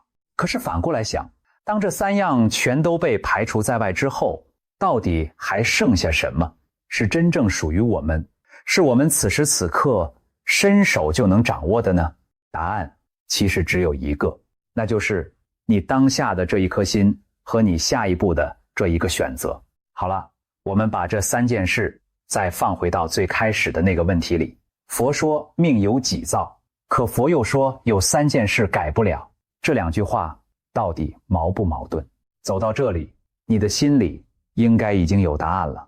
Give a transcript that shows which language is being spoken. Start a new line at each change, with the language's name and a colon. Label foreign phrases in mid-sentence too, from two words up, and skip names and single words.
Chinese: 可是反過來想，當這三樣全都被排除在外之後，到底還剩下什麼是真正屬於我們，是我們此時此刻伸手就能掌握的呢？答案其實只有一個，那就是你當下的這一顆心和你下一步的這一個選擇。好了，我們把這三件事再放回到最開始的那個問題裡。佛說命由己造，可佛又說有三件事改不了，這兩句話到底矛不矛盾？走到這裡，你的心裡應該已經有答案了。